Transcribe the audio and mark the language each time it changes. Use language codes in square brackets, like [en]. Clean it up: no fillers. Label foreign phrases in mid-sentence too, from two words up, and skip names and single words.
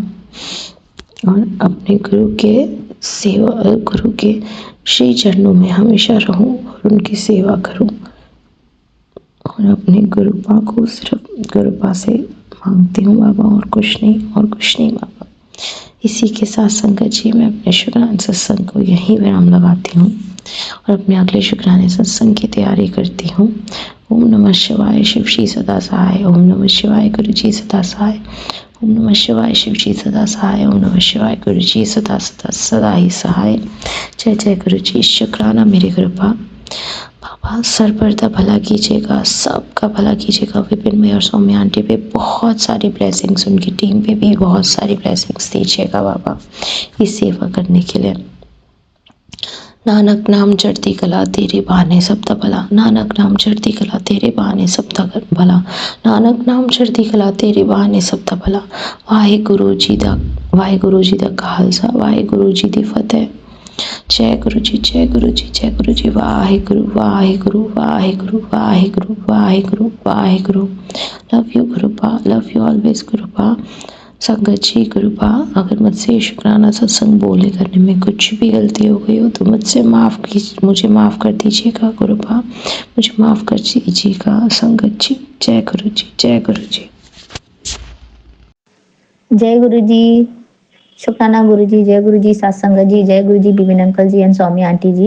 [hi] और अपने गुरु के श्री चरणों में हमेशा रहूं और उनकी सेवा करूं, और अपने गुरुपा को सिर्फ गुरुपा से मांगती हूँ बाबा, और कुछ नहीं, और कुछ नहीं बाबा। इसी के साथ संगत जी मैं अपने शुक्राने सत्संग को यहीं विराम लगाती हूँ और अपने अगले शुक्राने सत्संग की तैयारी करती हूँ। ओम नमः शिवाय, शिव जी सदा सहाय। ओम नमः शिवाय, गुरु जी सदा सहाय। ओम नमः शिवाय, शिव जी सदा सहाय। ओम नमः शिवाय, गुरु जी सदा ही सहाय। जय जय गुरु जी। शुक्राना मेरे कृपा बाबा, सर पर दा भला कीजिएगा, सबका भला कीजिएगा। विपिन में और सौम्य आंटी पे बहुत सारी ब्लेसिंग्स, उनकी टीम पे भी बहुत सारी ब्लेसिंग्स दीजिएगा बाबा इस सेवा करने के लिए। [pa] ਨਾਨਕ ਨਾਮ ਚੜ੍ਹਦੀ ਕਲਾ ਤੇਰੇ ਬਹਾਨੇ ਸਬ ਦਾ ਭਲਾ, ਨਾਨਕ ਨਾਮ ਚੜ੍ਹਦੀ ਕਲਾ ਤੇਰੇ ਬਹਾਨੇ ਸਬ ਦਾ ਭਲਾ, ਨਾਨਕ ਨਾਮ ਚੜ੍ਹਦੀ ਕਲਾ ਤੇਰੇ ਬਹਾਨੇ ਸਬ ਦਾ ਭਲਾ। ਵਾਹਿਗੁਰੂ ਜੀ ਦਾ ਖ਼ਾਲਸਾ, ਵਾਹਿਗੁਰੂ ਜੀ ਦੀ ਫ਼ਤਿਹ। [hi] जय गुरु जी, जय गुरु जी, जय गुरु जी। [pa] ਵਾਹਿਗੁਰੂ ਵਾਹਿਗੁਰੂ ਵਾਹਿਗੁਰੂ ਵਾਹਿਗੁਰੂ ਵਾਹਿਗੁਰੂ ਵਾਹਿਗੁਰੂ वाहिगुरु वाहिगुरु। [en] Love you Gurupa, love you always Gurupa. [hi] संगत जी गुरुपा, अगर मुझसे शुक्राना सत्संग बोले करने में कुछ भी गलती हो गई हो तो मुझे माफ़ कर दीजिएगा गुरुपा, मुझे माफ़ कर दीजिएगा संगत जी। जय गुरु जी, जय गुरु जी। जय गुरु जी, शुक्राना गुरु जी, जय गुरु जी, सत्संगत जी, जय गुरु जी, बिपिन अंकल जी एंड स्वामी आंटी जी।